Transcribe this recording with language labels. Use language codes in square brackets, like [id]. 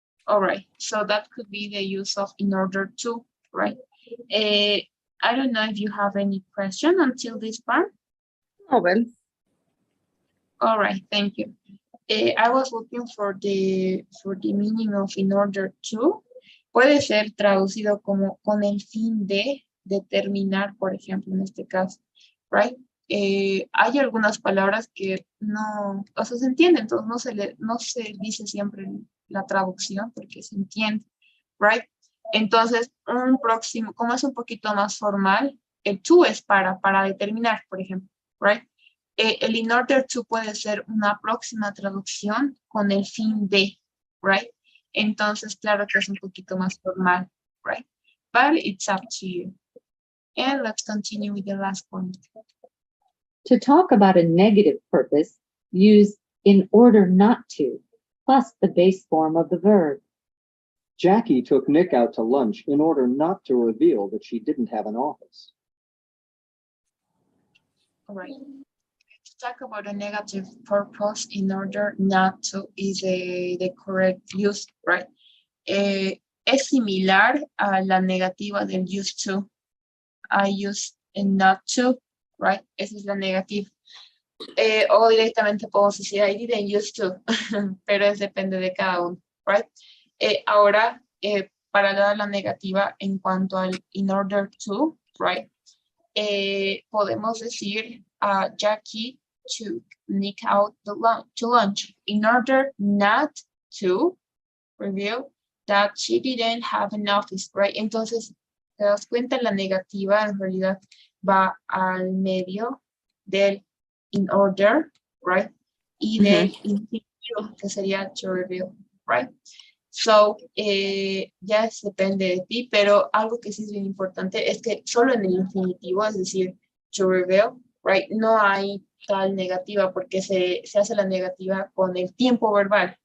[en] All right, so that could be the use of in order to, right? I don't know if you have any question until this part. No, well. All right, thank you. I was looking for the meaning of in order to. [es] Puede ser traducido como con el fin de determinar, por ejemplo, en este caso, [en] right? [es] Hay algunas palabras que no, o sea, se entienden, entonces no se dice siempre la traducción porque se entiende, [en] right? [es] Entonces, un próximo, como es un poquito más formal, el to es para determinar, por ejemplo, [en] right? [es] El in order to puede ser una próxima traducción con el fin de, [en] right? [es] Entonces, claro que es un poquito más formal, [en] right? But it's up to you. And let's continue with the last point. To talk about a negative purpose, use in order not to, plus the base form of the verb. Jackie took Nick out to lunch in order not to reveal that she didn't have an office. All right. To talk about a negative purpose in order not to is the correct use, right? [es] Es similar a la negativa del used to. [en] I use not to, right? [es] Esa es la negativa. O directamente podemos decir [en] I didn't used to, [es] pero es depende de cada uno, [en] right? [es] Ahora, para dar la negativa en cuanto al in order to, [en] right? [es] Podemos decir [en] Jackie took Nick out to lunch in order not to reveal that she didn't have an office, right? [es] Entonces, te das cuenta, la negativa en realidad va al medio del in order, [en] right? [es] Y del infinitivo, que sería to reveal, [en] right? So, [es] ya depende de ti, pero algo que sí es bien importante es que solo en el infinitivo, es decir, to reveal, [en] right, [es] no hay tal negativa porque se hace la negativa con el tiempo verbal.